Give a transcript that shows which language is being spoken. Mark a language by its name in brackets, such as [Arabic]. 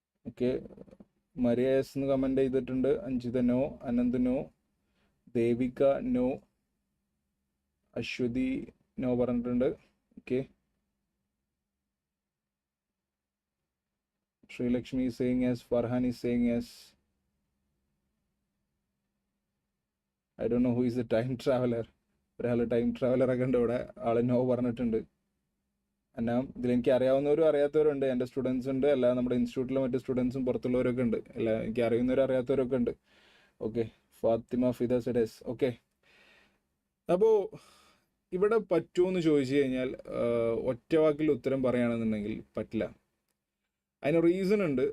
[Malayalam] Okay, Maria S എന്ന് comment ചെയ്തിട്ടുണ്ട്. Anjitha no, Anant no, Devika no, Aswathy no പറഞ്ഞിട്ടുണ്ട്. [English] Okay, Sreelakshmi is saying yes, Farhan is saying yes. I don't know who is the time traveler. [Malayalam] ഒരാൾ time traveller ഒക്കെ ഉണ്ട് ഇവിടെ, ആൾ no പറഞ്ഞിട്ടുണ്ട്. എന്നാൽ ഇതിലെനിക്ക് അറിയാവുന്നവരും അറിയാത്തവരുണ്ട്, എൻ്റെ സ്റ്റുഡൻസ് ഉണ്ട്, അല്ല നമ്മുടെ ഇൻസ്റ്റിറ്റ്യൂട്ടിലെ മറ്റ് സ്റ്റുഡൻസും പുറത്തുള്ളവരൊക്കെ ഉണ്ട്, അല്ല എനിക്ക് അറിയുന്നവരും അറിയാത്തവരൊക്കെ ഉണ്ട്. ഓക്കെ, ഫാത്തിമ ഫിദ സെഡസ്. ഓക്കെ, അപ്പോൾ ഇവിടെ പറ്റുമോ എന്ന് ചോദിച്ചു കഴിഞ്ഞാൽ ഒറ്റ വാക്കിൽ ഉത്തരം പറയുകയാണെന്നുണ്ടെങ്കിൽ പറ്റില്ല. അതിന് റീസൺ ഉണ്ട്.